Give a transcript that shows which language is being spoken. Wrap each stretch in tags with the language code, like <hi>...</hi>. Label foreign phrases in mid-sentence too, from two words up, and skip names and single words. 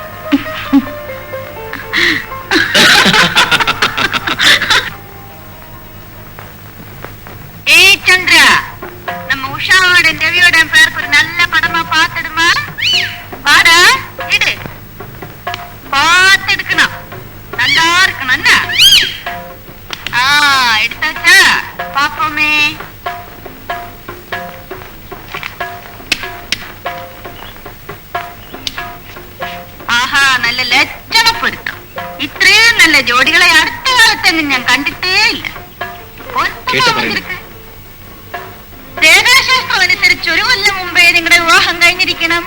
<ta>சந்திர, நம்ம உஷாவோட ரவியோட பேருக்கு ஒரு நல்ல படமா பாத்துடுமா? பாடா இடு, பார்த்து எடுக்கணும், நல்லா இருக்கணும். என்ன எடுத்தாச்சா? பாப்போமே.</ta> <ml>ആഹാ, നല്ല ലക്ഷണപ്പൊരുത്തം. ഇത്രയും നല്ല ജോഡികളെ അടുത്ത കാലത്തെങ്ങും ഞാൻ കണ്ടിട്ടേ ഇല്ല. രേഖാശാസ്ത്രം അനുസരിച്ച് കഴിഞ്ഞിരിക്കണം.</ml>